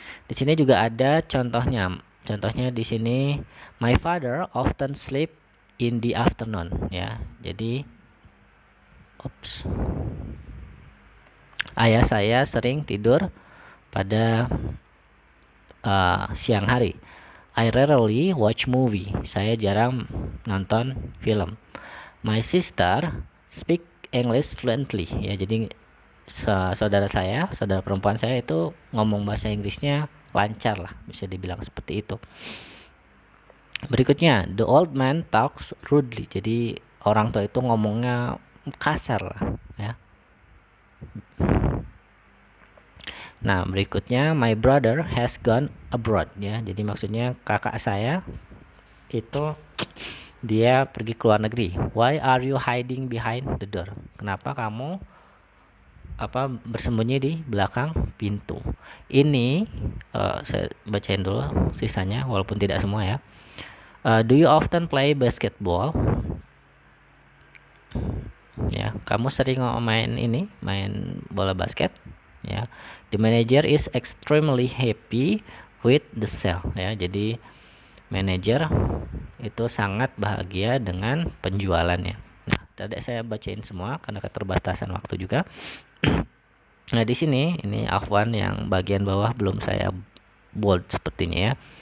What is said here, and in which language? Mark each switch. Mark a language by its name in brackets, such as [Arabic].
[Indonesian] Di sini juga ada contohnya. Contohnya di sini [English] my father often sleep in the afternoon [Indonesian] ya. Jadi ayah saya sering tidur pada siang hari. [English] I rarely watch movie. [Indonesian] Saya jarang nonton film. [English] My sister speak English fluently ya. [Indonesian] Jadi saudara perempuan saya itu ngomong bahasa Inggrisnya lancar lah, bisa dibilang seperti itu. Berikutnya, [English] the old man talks rudely. [Indonesian] Jadi orang tua itu ngomongnya kasar lah ya. Nah, berikutnya [English] my brother has gone abroad ya. [Indonesian] Jadi maksudnya kakak saya itu dia pergi ke luar negeri. [English] Why are you hiding behind the door? [Indonesian] Kenapa kamu bersembunyi di belakang pintu? Ini saya bacain dulu sisanya walaupun tidak semua ya. [English] Do you often play basketball? [Indonesian] Ya, kamu sering main bola basket? Ya. [English] The manager is extremely happy with the sale ya. [Indonesian] Jadi manajer itu sangat bahagia dengan penjualannya. Nah, tadi saya bacain semua karena keterbatasan waktu juga. Nah, di sini ini Afwan yang bagian bawah belum saya bold sepertinya ya.